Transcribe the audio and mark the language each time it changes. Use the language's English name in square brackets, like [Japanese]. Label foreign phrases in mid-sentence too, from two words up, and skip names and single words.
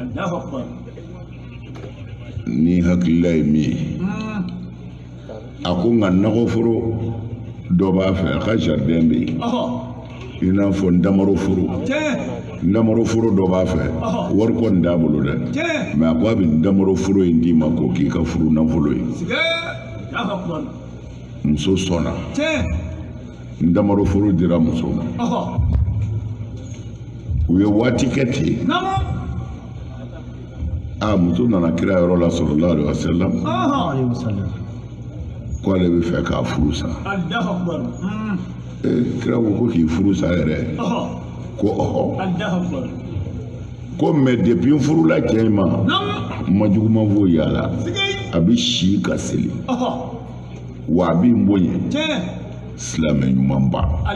[Bambara] ni hakilila ye min ye a ko nka nakɔforo dɔ b'a fɛ a ka jardin bɛ yen i n'a fɔ ndamaroforo dɔ b'a fɛ wari kɔni t'a bolo dɛ mɛ a ko a bɛ ndamaroforo in d'i ma k'o k'i ka furu nafolo ye muso sɔnna ndamaroforo dira muso ma u ye waati kɛ ten muso nana kira yɔrɔ la [Arabic] صلى الله عليه وسلم [Bambara] ko ale bɛ fɛ k'a furu sa kira ko k'i furu sa yɛrɛ ko ko mɛ depuis n furula cɛ in ma ma juguman foyi y'a la a bɛ si ka seli wa a bɛ n bonya silamɛ ɲuman ba